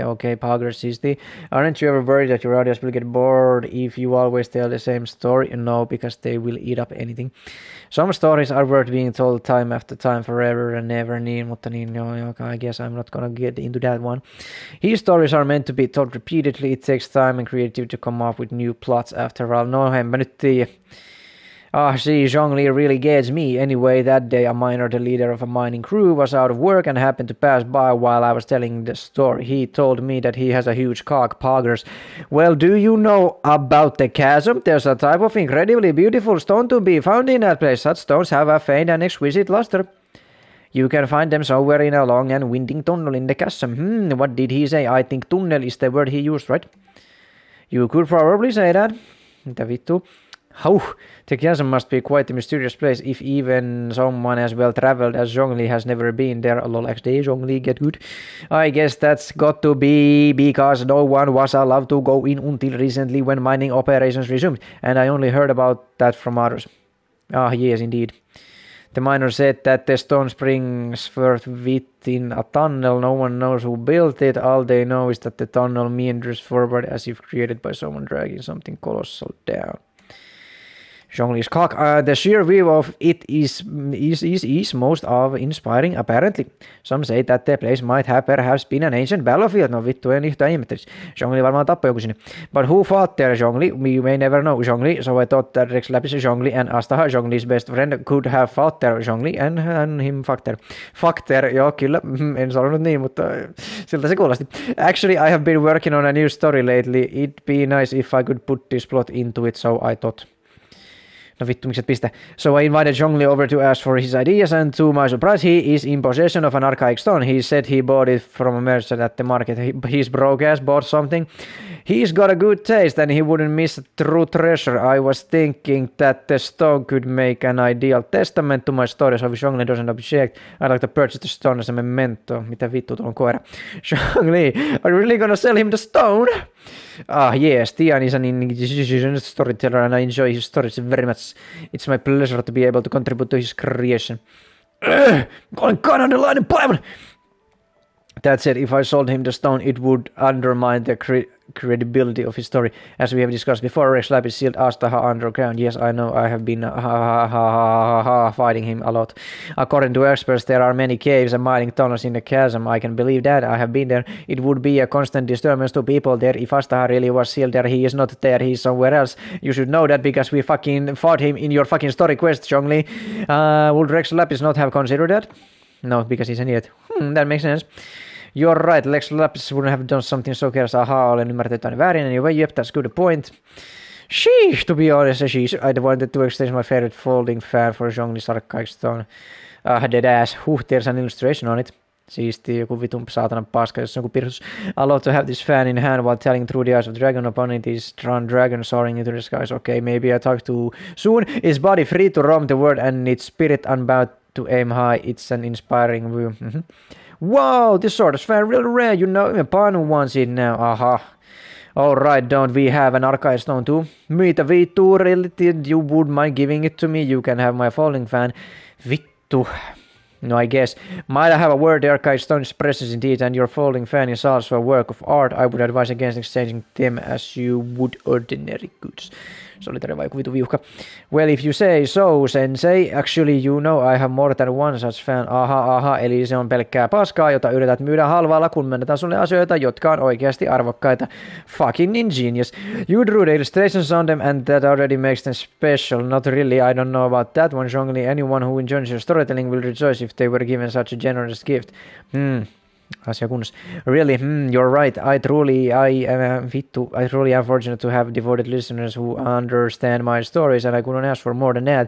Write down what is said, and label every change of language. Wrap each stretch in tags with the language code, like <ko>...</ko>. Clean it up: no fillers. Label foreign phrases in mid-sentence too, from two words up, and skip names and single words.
<en>Okay, progress is aren't you ever worried that your audience will get bored if you always tell the same story? No, because they will eat up anything. Some stories are worth being told time after time, forever and never, mutta I guess I'm not gonna get into that one. His stories are meant to be told repeatedly. It takes time and creativity to come up with new plots after all.</en> <fi>No, en mä nyt tiedä.</fi> <en>See, Zhongli really gets me. Anyway, that day a miner, the leader of a mining crew, was out of work and happened to pass by while I was telling the story. He told me that he has a huge cock poggers. Well, do you know about the chasm? There's a type of incredibly beautiful stone to be found in that place. Such stones have a faint and exquisite luster. You can find them somewhere in a long and winding tunnel in the chasm. What did he say? I think tunnel is the word he used, right? You could probably say that.</en> <fi>Mitä vittu?</fi> <en>The chasm must be quite a mysterious place if even someone as well traveled as Zhongli has never been there. LOL-XD, Zhongli, get good. I guess that's got to be because no one was allowed to go in until recently when mining operations resumed, and I only heard about that from others. Yes, indeed. The miner said that the stone springs were within a tunnel. No one knows who built it. All they know is that the tunnel meanders forward as if created by someone dragging something colossal down. Zhongli's cock. The sheer view of it is most inspiring, apparently. Some say that the place might have perhaps been an ancient battlefield.</en> <fi>No vittu, en yhtään ihmettelis. Zhongli varmaan tappoi joku sinne.</fi> <en>But who fought there, Zhongli? We may never know, Zhongli. So I thought that Rex Lapis, Zhongli and Astaha, Zhongli's best friend, could have fought there, Zhongli, and him fucked there. Fucked there,</en> <fi>joo, kyllä. En sanonut niin, mutta siltä se kuulosti.</fi> <en>Actually, I have been working on a new story lately. It'd be nice if I could put this plot into it, so I thought.</en> <fi>No vittu, miksi et pistä?</fi> <en>So I invited Zhongli over to ask for his ideas, and to my surprise, he is in possession of an archaic stone. He said he bought it from a merchant at the market. His broke ass bought something. He's got a good taste, and he wouldn't miss a true treasure. I was thinking that the stone could make an ideal testament to my story, so if Zhongli doesn't object, I'd like to purchase the stone as a memento.</en> <fi>Mitä vittu, tuolla on koira.</fi> <en>Zhongli, are you really gonna sell him the stone? Yes, Tian is an storyteller and I enjoy his stories very much. It's my pleasure to be able to contribute to his creation.</en> <fi>Olen kanadalainen päivän!</fi> <en>That said, if I sold him the stone, it would undermine the credibility of his story. As we have discussed before, Rex Lapis sealed Astaha underground. Yes, I know, I have been fighting him a lot. According to experts, there are many caves and mining tunnels in the chasm. I can believe that. I have been there. It would be a constant disturbance to people there. If Astaha really was sealed there, he is not there. He is somewhere else. You should know that because we fucking fought him in your fucking story quest, Zhongli. Would Rex Lapis not have considered that? No, because he's an idiot. That makes sense. You're right, Lex Lapis wouldn't have done something so careless.</en> <fi>Aha, olen ymmärtänyt aina väärin.</fi> <en>Anyway, yep, that's good point. Sheesh, to be honest, I wanted to extend my favorite folding fan for Zhongli's archaic stone. Dead ass. There's an illustration on it.</en> <fi>Siisti, joku vitun saatanan paska, jos on joku pirsus.</fi> <en>I love to have this fan in hand while telling through the eyes of dragon upon it is dragon soaring into the skies. Okay, maybe I talked too soon. Is body free to roam the world and its spirit unbound to aim high. It's an inspiring view. Wow, this sort of fan really rare, you know, even Panu wants it now. Aha. Alright, don't we have an archive stone too?</en> <fi>Mitä vittu,</fi> <en>really? You would mind giving it to me? You can have my falling fan. Vittu. No, I guess. Might I have a word? The archive stone is precious indeed, and your folding fan is also a work of art. I would advise against exchanging them as you would ordinary goods.</en> <fi>Se oli terve vitu viuhka.</fi> <en>Well, if you say so, sensei. Actually, you know, I have more than one such fan.</en> <fi>Aha, eli se on pelkkää paskaa, jota yrität myydä halvalla, kun myönnetään sulle asioita, jotka on oikeasti arvokkaita.</fi> <en>Fucking ingenious. You drew the illustrations on them, and that already makes them special. Not really, I don't know about that one, Zhongli. Anyone who enjoys your storytelling will rejoice if they were given such a generous gift.</en> <fi>Asia kunnossa.</fi> <en>Really, you're right. I truly am fortunate to have devoted listeners who understand my stories, and I couldn't ask for more than that.</en>